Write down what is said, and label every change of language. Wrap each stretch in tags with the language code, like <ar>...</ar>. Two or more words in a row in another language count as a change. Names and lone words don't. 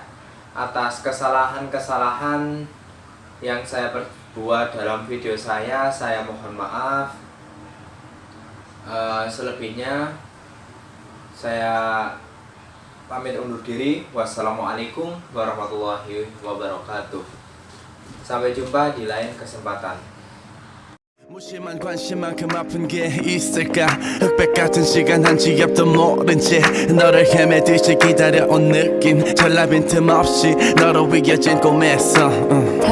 <id>Atas kesalahan-kesalahan yang saya perbuat dalam video saya mohon maaf. Selebihnya saya pamit undur diri.</id> <ar>والسلام عليكم ورحمة الله وبركاته.</ar> <id>Sampai jumpa di lain kesempatan.</id> <ko>무심한 관심만큼 아픈 게 있을까 흑백 같은 시간 한 지 앞도 모른 채 너를 헤매듯이 기다려온 느낌 전라빈 틈 없이 너로 이어진 꿈에서</ko>